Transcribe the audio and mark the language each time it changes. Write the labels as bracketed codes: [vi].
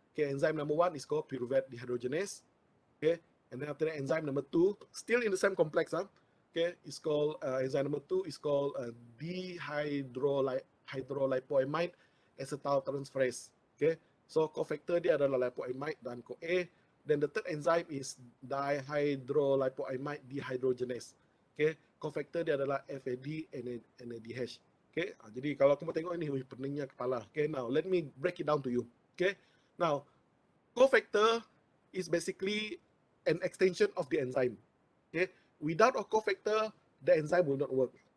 [en] Okay, enzyme number 1 is called pyruvate dehydrogenase. Okay, and then after that, enzyme number 2, still in the same complex, okay, is called enzyme number 2 is called dehydrolipoamide acetyltransferase. Okay, so cofactor [ms] dia adalah lipoamide dan CoA. [en] Then the third enzyme is dihydrolipoamide dehydrogenase. [ms] Okay, cofactor dia adalah FAD NADH. Okay, jadi kalau kamu tengok ini, peningnya kepala. [en] Okay, now let me break it down to you. Okay, now cofactor is basically an extension of the enzyme. Okay, without a cofactor, the enzyme will not work.